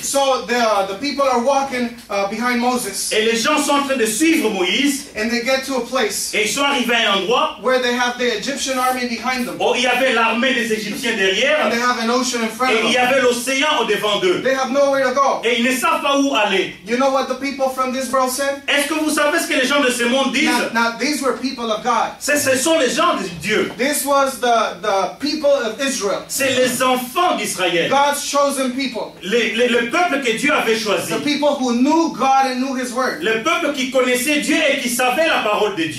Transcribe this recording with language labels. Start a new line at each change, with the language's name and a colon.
English: So the people are walking behind Moses.
French: Et les gens sont en train de suivre Moïse.
English: And they get to a place
French: Et ils sont arrivés à un endroit
English: where they have the Egyptian army behind them.
French: où il y avait l'armée des Égyptiens derrière.
English: And they have an ocean in front
French: Et
English: of
French: il y
English: them.
French: avait l'océan au devant d'eux.
English: They have nowhere to go.
French: Et ils ne savent pas où aller.
English: You know what the people from this world said?
French: Est-ce que vous savez ce que les gens de ce monde disent?
English: Now these were people of God.
French: Ce sont les gens de Dieu.
English: This was the people of Israel.
French: C'est les enfants d'Israël.
English: God's chosen people.
French: Le peuple que Dieu avait choisi.
English: The people who knew God and knew His word.
French: Le peuple qui connaissait Dieu et qui savait la parole de Dieu.